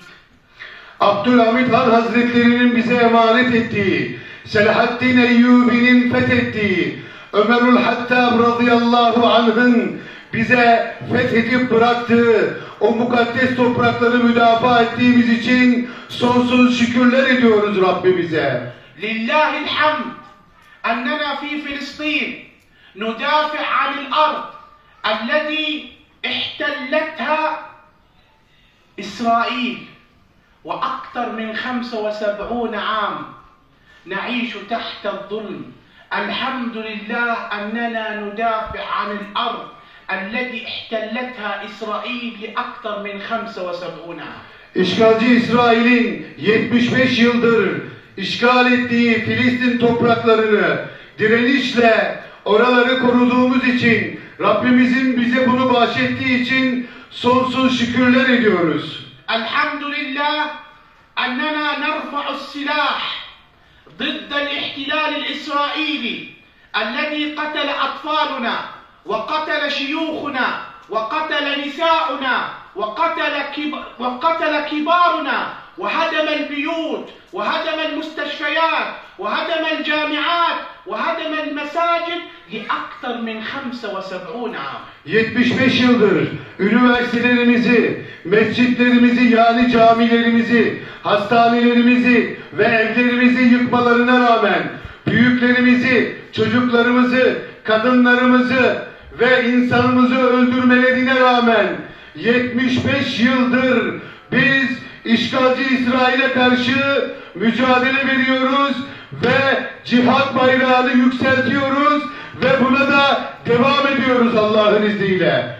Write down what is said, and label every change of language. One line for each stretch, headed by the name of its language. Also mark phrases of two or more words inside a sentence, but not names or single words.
Turkish: Abdülhamid Han Hazretleri'nin bize emanet ettiği, Selahaddin Eyyubi'nin fethettiği, Ömerül Hattab
Arabic: رضي الله عنه'ın
Turkish: bize fethedip bıraktığı o mukaddes toprakları müdafaa ettiğimiz için sonsuz şükürler ediyoruz Rabbimize.
Arabic: لله الحمد أننا في فلسطين ندافع عن الأرض التي احتلتها إسرائيل وأكثر من 75 عام نعيش تحت الظلم. الحمد لله أننا ندافع عن الأرض التي احتلتها إسرائيل لأكثر من 75 عام.
Turkish: İşgalci İsrail'in 75 yıldır işgal ettiği Filistin topraklarını direnişle oraları koruduğumuz için, Rabbimizin bize bunu bahşettiği için sonsuz şükürler ediyoruz.
Arabic: Elhamdülillah أننا نرفع السلاح ضد الاحتلال الإسرائيلي الذي قتل أطفالنا وقتل شيوخنا وقتل نساؤنا وقتل كبارنا وهدم البيوت وهدم المستشفيات وهدم الجامعات وهدم المساجد لأكثر من 75 عام.
Turkish: 75 yıldır üniversitelerimizi, mescitlerimizi yani camilerimizi, hastanelerimizi ve evlerimizi yıkmalarına rağmen büyüklerimizi, çocuklarımızı, kadınlarımızı ve insanımızı öldürmelerine rağmen 75 yıldır biz işgalci İsrail'e karşı mücadele veriyoruz ve cihat bayrağını yükseltiyoruz ve buna da devam ediyoruz Allah'ın izniyle.